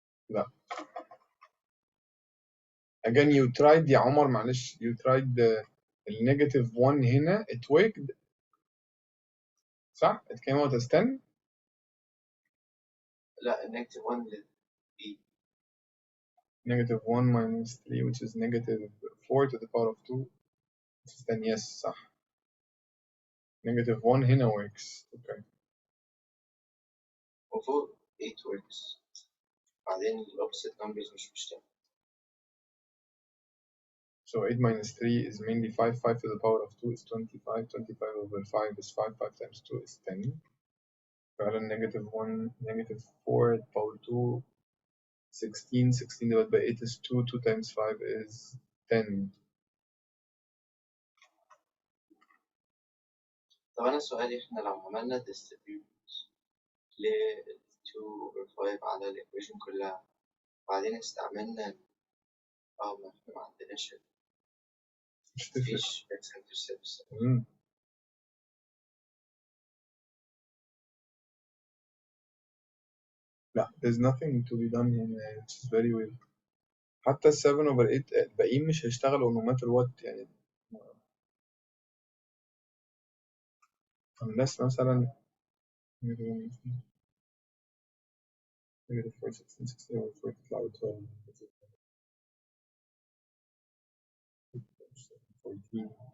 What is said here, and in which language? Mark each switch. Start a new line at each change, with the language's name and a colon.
Arabic: لا.
English: Again you tried
Arabic: يا عمر معلش
English: you tried the negative 1
Arabic: هنا
English: it worked
Arabic: صح؟
English: It came out as 10.
Arabic: لا
English: negative 1
Arabic: للبي.
English: Negative 1 minus 3 which is negative 4 to the power of 2 which is 10. Yes
Arabic: صح.
English: Negative 1
Arabic: هنا
English: works. Okay.
Arabic: وفوق 8
English: works
Arabic: بعدين ال
English: opposite numbers
Arabic: مش مشتغل.
English: So 8 minus 3 is mainly 5. 5 to the power of 2 is 25. 25 over 5 is 5. 5 times 2 is 10.
Arabic: فعلا
English: negative 1, negative 4 at power 2, 16. 16 divided by 8 is 2. 2 times 5 is 10.
Arabic: طب أنا سؤالي إحنا لو عملنا distribute ل 2 over 5 على الإيكويشن كلها بعدين استعملنا ما إحنا ما عندناش مش تفرق. مفيش x intercepts. لا
English: there's nothing to be done here. It's very weird.
Arabic: حتى ال 7 over 8 الباقيين مش هيشتغلوا
English: no matter what
Arabic: يعني.
English: unless
Arabic: مثلا
English: negative 4 16 16 over 4
Arabic: تطلع ب
English: 12 14.